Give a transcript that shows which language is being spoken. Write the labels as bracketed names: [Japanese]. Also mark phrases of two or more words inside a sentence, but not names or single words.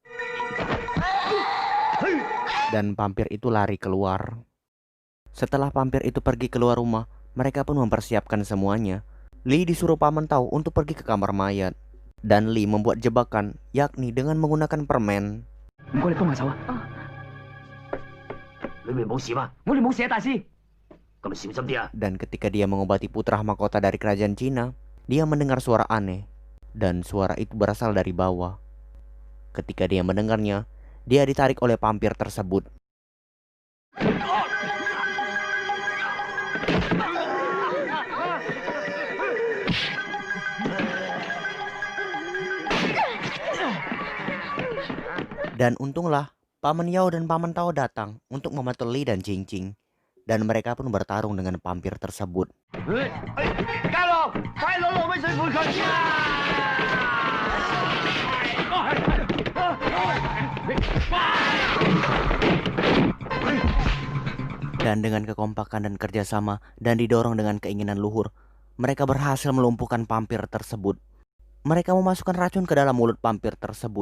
[Indonesian] Dan pampir itu lari keluar. Setelah pampir itu pergi keluar rumah, mereka pun mempersiapkan semuanya. Li disuruh Paman Tao untuk pergi ke kamar mayat. Dan Li membuat jebakan, yakni dengan menggunakan permen. [Cantonese] 唔該，你幫下手啊！裏面冇事嘛？我哋冇事啊，大師。咁咪小心啲啊！ [Indonesian] Dan ketika dia mengobati putra mahkota dari kerajaan Cina, dia mendengar suara aneh. Dan suara itu berasal dari bawah. Ketika dia mendengarnya, dia ditarik oleh pampir tersebut. Dan untunglah Paman Yao dan Paman Tao datang untuk membantu Li dan Cing Cing. Dan mereka pun bertarung dengan pampir tersebut. [Cantonese] 家樂，快攞蘆葦水陪佢！ [Indonesian] Dan dengan kekompakan dan kerjasama dan didorong dengan keinginan luhur, mereka berhasil melumpuhkan pampir tersebut. Mereka memasukkan racun ke dalam mulut pampir tersebut.